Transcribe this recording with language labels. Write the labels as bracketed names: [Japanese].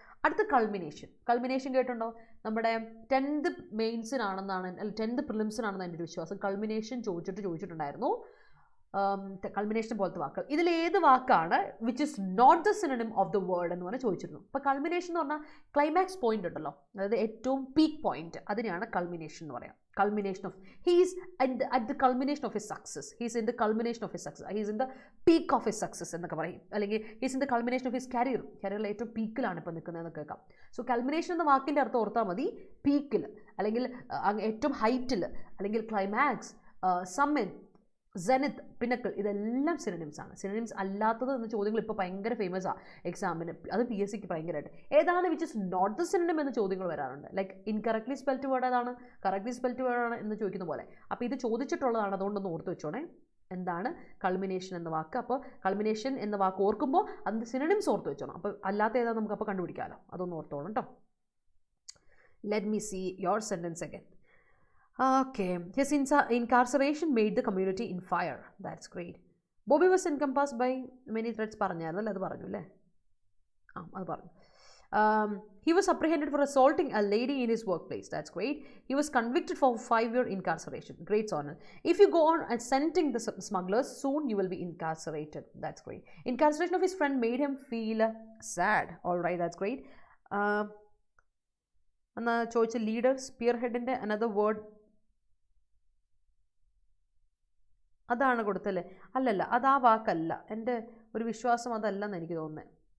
[Malayalam] അടുത്ത കൾമിനേഷൻ കേട്ടുണ്ടോ? നമ്മുടെ 10th മെയിൻസിനാണെന്നാണ്, അല്ല 10th പ്രിലിംസിനാണെന്ന് എൻ്റെ ഒരു വിശ്വാസം. കൾമിനേഷൻ ചോദിച്ചിട്ടുണ്ടായിരുന്നു. കൾമിനേഷൻ പോലത്തെ വാക്കുകൾ ഇതിൽ ഏത് വാക്കാണ് [English] which is not the synonym of the word [Malayalam] എന്ന് പറഞ്ഞാൽ ചോദിച്ചിരുന്നു. അപ്പോൾ കൾമിനേഷൻ എന്ന് പറഞ്ഞാൽ ക്ലൈമാക്സ് പോയിന്റ് ഉണ്ടല്ലോ, അതായത് ഏറ്റവും പീക്ക് പോയിന്റ്, അതിനെയാണ് കൾമിനേഷൻ എന്ന് പറയാം. [English] culmination of he is at the culmination of his success, he is in the culmination of his success, he is in the peak of his success [Malayalam] എന്നൊക്കെ പറയും. അല്ലെങ്കിൽ [English] he is in the culmination of his career [Malayalam] ഏറ്റവും പീക്കിലാണ് ഇപ്പോൾ നിൽക്കുന്നതെന്ന് കേൾക്കാം. So culmination എന്ന വാക്കിൻ്റെ അർത്ഥം ഓർത്താൽ മതി, പീക്കിൽ അല്ലെങ്കിൽ ഏറ്റവും ഹൈറ്റിൽ അല്ലെങ്കിൽ ക്ലൈമാക്സ്, സമ്മിറ്റ്, സെനിത്ത്, പിന്നക്കിൾ, ഇതെല്ലാം സിനോണിംസ് ആണ്. സിനോണിംസ് അല്ലാത്തത് എന്ന ചോദ്യങ്ങൾ ഇപ്പോൾ ഭയങ്കര ഫേമസ് ആണ് എക്സാമിന്, അത് PSC ക്ക് ഭയങ്കരമായിട്ട്. ഏതാണ് [English] which is not the synonym [Malayalam] എന്ന് ചോദ്യങ്ങൾ വരാറുണ്ട്. ലൈക്ക് ഇൻകറക്റ്റ്ലി സ്പെൽറ്റ് വേർഡ് ഏതാണ്, കറക്റ്റ്ലി സ്പെൽറ്റ് വേർഡ് ആണ് എന്ന് ചോദിക്കുന്ന പോലെ. അപ്പോൾ ഇത് ചോദിച്ചിട്ടുള്ളതാണ്, അതുകൊണ്ടൊന്ന് ഓർത്ത് വെച്ചോണേ എന്താണ് കൾമിനേഷൻ എന്ന വാക്ക്. അപ്പോൾ കൾമിനേഷൻ എന്ന വാക്ക് ഓർക്കുമ്പോൾ അതിൻ്റെ സിനോണിംസ് ഓർത്ത് വെച്ചോണം. അപ്പോൾ അല്ലാത്ത ഏതാണ് നമുക്ക് അപ്പോൾ കണ്ടുപിടിക്കാമല്ലോ, അതൊന്ന് ഓർത്തോണം കേട്ടോ. [English] Let me see your sentence again. Okay, his incarceration made the community in fire. That's great. Bobby was encompassed by many threats. [Malayalam] പറഞ്ഞായിരുന്നല്ലേ, അത് പറഞ്ഞു അല്ലേ? അത് പറഞ്ഞു. [English] He was apprehended for assaulting a lady in his workplace. That's great. He was convicted for 5-year incarceration. Great honor. If you go on assenting the smugglers, soon you will be incarcerated. That's great. Incarceration of his friend made him feel sad. All right, that's great. [Malayalam] എന്നാ ചോദിച്ച leader, sphere ഹെഡിൻ്റെ another word അതാണ് കൊടുത്തല്ലേ? അല്ലല്ല, അത് ആ വാക്കല്ല, എൻ്റെ ഒരു വിശ്വാസം അതല്ലെന്ന് എനിക്ക് തോന്നുന്നത്.